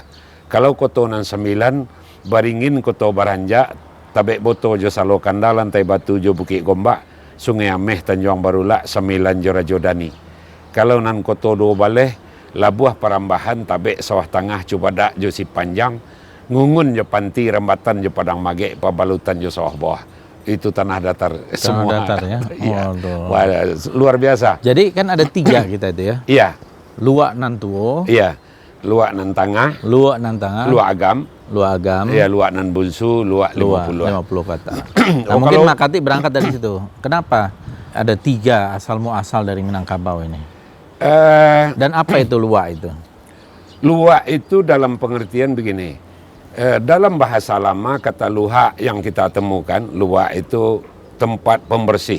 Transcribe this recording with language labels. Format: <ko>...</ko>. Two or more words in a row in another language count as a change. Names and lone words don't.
<min>Kalau koto nan 9, Baringin Koto Baranja, Tabek Boto jo Salo Kanda, Lantai Batu jo Bukit Gombak, Sungai Ameh Tanjung Barulak, 9 jo Rajo Dani. Kalau nan koto 2 balai, Labuah Parambahan, Tabek Sawah Tangah, Cubadak, Josi Panjang, ngungun je panti rembatan je padang mage pabalutan je sawah bawah.</min> <id>Itu tanah datar semua. Tanah datar ya. Iya. Waduh. Wah, luar biasa. Jadi kan ada 3 kita itu ya. Iya.</id> <min>Luak nan tuo, Iya. Luak nan tengah, luak nan tengah, luak agam, luak agam, iya luak nan bunsu, luak luak</min> <id>50. 50 kata. Nah, mungkin kalau- Makati berangkat dari situ. Kenapa ada 3 asal muasal dari Minangkabau ini? Dan apa itu luak itu? Luak itu dalam pengertian begini. Dalam bahasa lama kata luha yang kita temukan, luak itu tempat pembersih.</id>